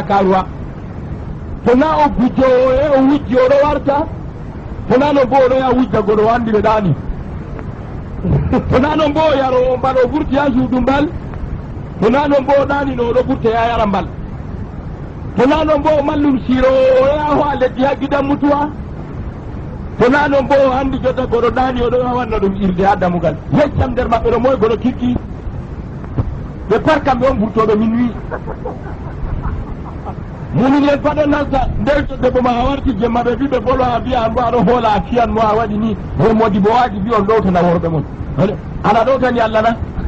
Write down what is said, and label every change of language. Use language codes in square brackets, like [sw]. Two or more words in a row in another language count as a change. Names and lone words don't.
[ff] karuwa sona o gujowo e o wujji oɗo warta sona noon bo oɗo yaha wujja goɗo o andi ɓe ɗaani sona noon bo o yaro o mbal o wurti ha suudu mbal to na non bo ɗani no ɗo ɓurte yayara mbal to na non bo mallum siro o yaho a leddi ha [ha] gidan mutuwa [ff] to na non bo handi jotta goɗo ɗani oɗo wanna ɗum irde ha damugal yeccam nder maɓɓe ɗo moye goɗo kirki ɓe par kamɓe on ɓurtoɗo min wi mumin en paɗo nasta nder to debbo ma a warti jemma ɓe wi ɓe bolo a mbiya an bo aɗo hoola a fiyan mo a waɗi ni he modi bo waji mbi on ɗowtana worɓe mon ana ɗowtani allah na